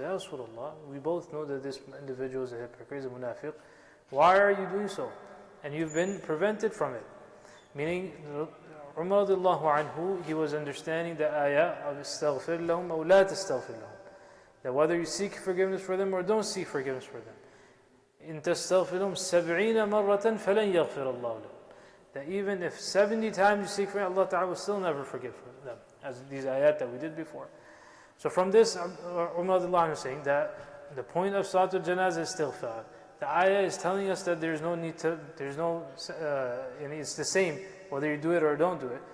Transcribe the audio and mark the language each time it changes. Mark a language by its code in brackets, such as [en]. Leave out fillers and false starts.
[en] Ya Rasulullah, we both know that this individual is a hypocrite, is a munafiq. Why are you doing so? And you've been prevented from it. Meaning, Umar radiallahu anhu, he was understanding the ayah of [ar] istaghfir lahum aw la tastaghfir lahum. [en] That whether you seek forgiveness for them or don't seek forgiveness for them. [ar] إن تستغفر لهم 70 مرة فلن يغفر الله لهم. [en] That even if 70 times you seek for Allah Ta'ala will still never forgive them, as these ayat that we did before. So from this, Umar is saying that the point of Salatul Janazah is istighfar. The ayah is telling us that there's no need to, it's the same whether you do it or don't do it.